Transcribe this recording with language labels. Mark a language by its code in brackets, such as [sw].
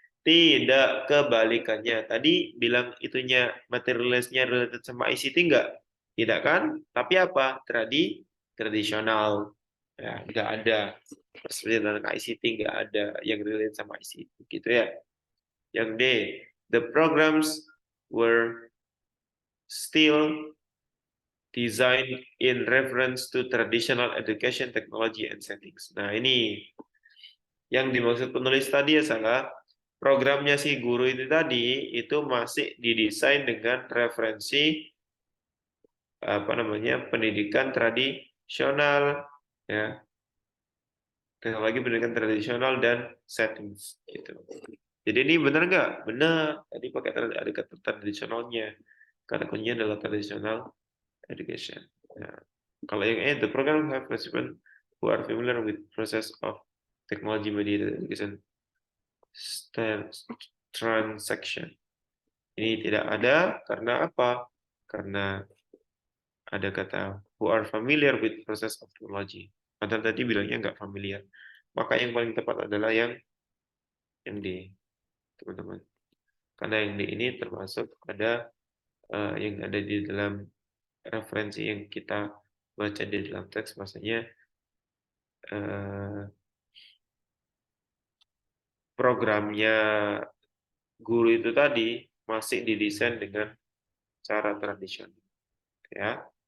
[id] Tidak, kebalikannya. Tadi bilang itunya materialnya related sama ICT enggak? Tidak kan? Tapi apa? Tradisional. Ya, enggak ada. Perspektif tentang ICT enggak ada yang related sama ICT. Gitu ya. Yang D. [en] The programs were still Design in reference to traditional education technology and settings. [id] Nah, ini yang dimaksud penulis tadi adalah programnya si guru itu tadi itu masih didesain dengan referensi pendidikan tradisional, ya, teknologi pendidikan tradisional dan settings gitu. Jadi ini benar nggak? Benar. Tadi pakai ada kata tradisionalnya. Kata kuncinya adalah traditional education. Nah, kalau yang [en] the program have participants who are familiar with process of technology mediated education transaction. [id] Ini tidak ada karena apa? Karena ada kata [en] who are familiar with process of technology. [id] Padahal tadi bilangnya nggak familiar. Maka yang paling tepat adalah yang D, teman-teman. Karena yang D ini termasuk ada yang ada di dalam referensi yang kita baca di dalam teks, maksudnya programnya guru itu tadi masih didesain dengan cara tradisional, ya.